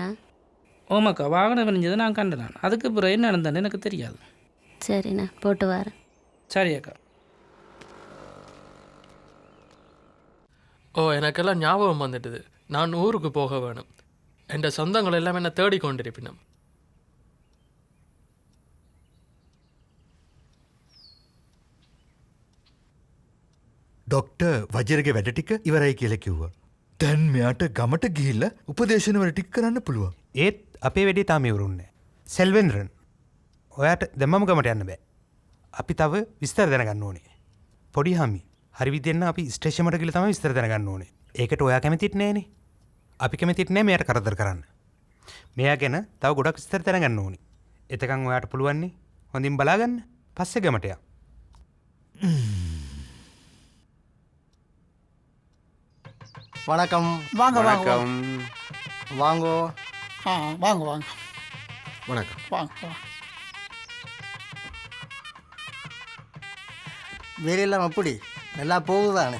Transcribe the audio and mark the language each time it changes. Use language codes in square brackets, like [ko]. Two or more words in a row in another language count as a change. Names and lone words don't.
[ta] ஓமாக்கா, வாகனம் எரிஞ்சதை நான் கண்டேன். அதுக்கு பிறகு என்ன நடந்தேன்னு எனக்கு தெரியாது. சரிண்ணா, போட்டு வரேன். சரி அக்கா. ஓ, எனக்கெல்லாம் ஞாபகம் வந்துட்டுது. நான் ஊருக்கு போக வேணும். என் சொந்தங்கள் எல்லாம் என்ன தேடிக்கொண்டிருப்பினும். [si] ඩොක්ටර් වජරගේ වැඩ ටික ඉවරයි කියලා කිව්වා. දැන් මෙයාට ගමට ගිහිල්ලා උපදේශනවල ටික කරන්න පුළුවන්. ඒත් අපේ වැඩේ තාම ඉවරුන්නේ. සෙල්වෙන්රන්, ඔයාට දැම්මම ගමට යන්න බෑ. අපි තව විස්තර දැනගන්න ඕනේ. පොඩි හාමි, හරි විදිහෙන් අපි ස්ටේෂන් එකට ගිහලා තමයි විස්තර දැනගන්න ඕනේ. ඒකට ඔයා කැමතිත් නෑනේ. අපි කැමතිත් නෑ මෙයාට කරදර කරන්න. මෙයා ගැන තව ගොඩක් විස්තර දැනගන්න ඕනේ. එතකන් ඔයාට පුළුවන් නේ හොඳින් බලාගන්න. පස්සේ ගමට යා. [ta] வணக்கம். வாங்க வாங்க வணக்கம். வாங்கோ. வாங்க வாங்க வணக்கம். வாங்க வாங்க. வேலையெல்லாம் எப்படி நல்லா போகுதானே?